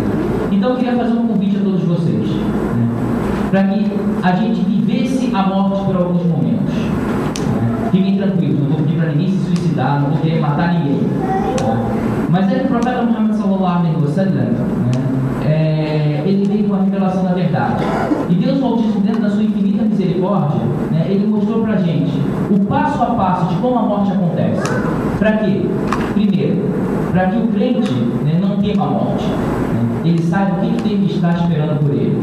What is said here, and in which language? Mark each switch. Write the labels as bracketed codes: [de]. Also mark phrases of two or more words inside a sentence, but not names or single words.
[pt] Então, eu queria fazer um convite a todos vocês, para que a gente vivesse a morte por alguns momentos. Fiquem tranquilos, não vou pedir para ninguém se suicidar, não vou querer matar ninguém. Mas aí o profeta Muhammad [ar] صلى الله عليه وسلم, [pt] ele veio com a revelação da verdade. E Deus Altíssimo, dentro da sua infinita misericórdia, ele mostrou para a gente o passo a passo de como a morte acontece. Para quê? Primeiro, para que o crente não tema a morte. Ele saiba o que tem que estar esperando por ele.